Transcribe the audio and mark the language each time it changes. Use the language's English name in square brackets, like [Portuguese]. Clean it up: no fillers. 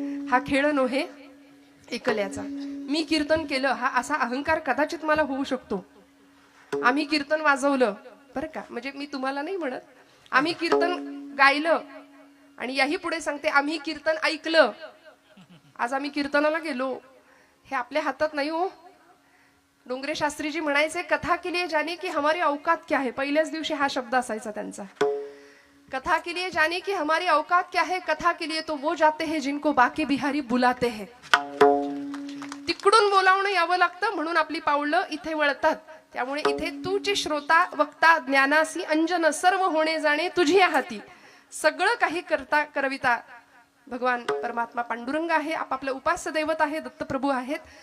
[Marathi] हा खेळ नव्हे एकल्याचा. मी कीर्तन केलं हा असा अहंकार कदाचित मला होऊ शकतो. आम्ही कीर्तन वाजवलं बरं का, म्हणजे मी तुम्हाला नाही म्हणत, आम्ही कीर्तन गायलं आणि याही पुढे सांगते आम्ही कीर्तन ऐकलं. आज आम्ही कीर्तनाला गेलो हे आपल्या हातात नाही हो. डोंगरे शास्त्रीजी म्हणायचे, [Hindi] कथा के लिए जाने की हमारी औकात क्या है. [Marathi] पहिल्याच दिवशी हा शब्द असायचा त्यांचा. [Hindi] कथा के लिए जाने की हमारी औकात क्या है, कथा के लिए तो वो जाते हैं जिनको बाके बिहारी बुलाते हैं. [Marathi] तिकडून बोलावणं यावं लागतं म्हणून आपली पावलं इथे वळतात. त्यामुळे इथे तूची श्रोता वक्ता ज्ञानासी अंजन सर्व होणे जाणे तुझी हाती. सगळं काही करता करविता भगवान परमात्मा पांडुरंग आहे, आपापलं उपास्य दैवत आहे, दत्तप्रभू आहेत.